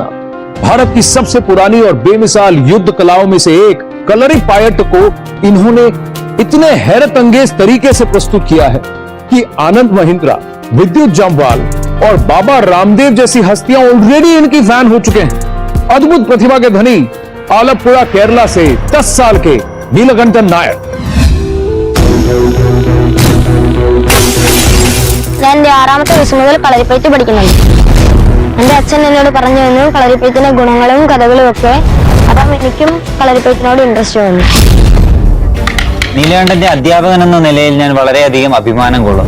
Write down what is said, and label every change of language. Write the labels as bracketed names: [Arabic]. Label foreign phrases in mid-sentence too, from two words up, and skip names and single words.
[Hindi] भारत की सबसे पुरानी और बेमिसाल युद्ध कलाओं में से एक कलरी पायट को इन्होंने इतने हैरत अंगेज तरीके से प्रस्तुत किया है कि आनंद महिंद्रा, विद्युत जामवाल और बाबा रामदेव जैसी हस्तियां ऑलरेडी इनकी फैन हो चुके हैं। अद्भुत प्रतिभा के धनी आलपुड़ा केरला से 10 साल के नीलकंठन नायर। [Malayalam] ഞാൻ എൻ്റെ 6ാമത്തെ വയസ്സ് മുതൽ കളരിപ്പയറ്റ് പഠിക്കുന്നുണ്ട്. എൻ്റെ അച്ഛൻ എന്നോട് പറഞ്ഞു തന്നു കളരിപ്പയറ്റിന്റെ ഗുണങ്ങളും കഥകളും ഒക്കെ. അപ്പം എനിക്കും കളരിപ്പയറ്റിനോട് ഇൻട്രസ്റ്റ് വന്നു. നീലകണ്ഠന്റെ അധ്യാപകൻ എന്ന നിലയിൽ ഞാൻ വളരെയധികം അഭിമാനം കൊള്ളുന്നു.